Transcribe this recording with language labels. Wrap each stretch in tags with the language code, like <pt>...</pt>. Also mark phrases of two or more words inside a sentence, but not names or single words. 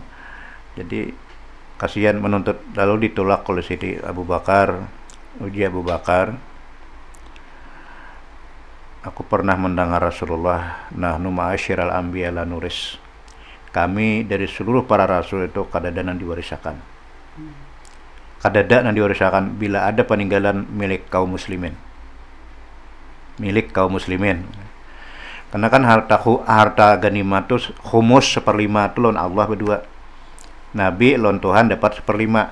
<id>Jadi kasihan menuntut, lalu ditolak oleh Siti Abu Bakar. Uji Abu Bakar, aku pernah mendengar Rasulullah,</id> <ar>نحن معاشر الأنبياء لا نورث.</ar> <id>Kami dari seluruh para rasul itu</id> <bjn>kadada nang diwarisakan. Kadada nang diwarisakan</bjn> <id>bila ada peninggalan milik kaum muslimin. Milik kaum muslimin. Karena kan harta ganimah itu khumus 1/5 itu lawan Allah berdua. Nabi lawan Tuhan dapat 1/5.</id>